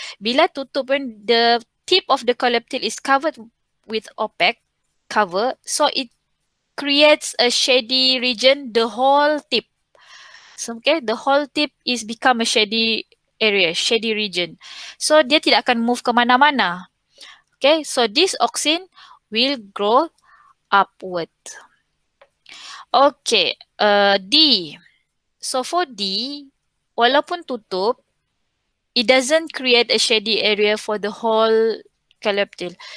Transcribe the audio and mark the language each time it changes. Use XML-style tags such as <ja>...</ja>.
<ms>Bila tutup pun,</ms> <en>the tip of the calyptyl is covered with opaque cover. So, it creates a shady region, the whole tip. So, okay, the whole tip is become a shady area, shady region.</en> <ms>So, dia tidak akan move ke mana-mana.</ms> <en>Okay, so this auxin will grow upward. Okay, D. So, for D,</en> <ms>walaupun tutup,</ms> <en>it doesn't create a shady area for the whole calyptyl.</en>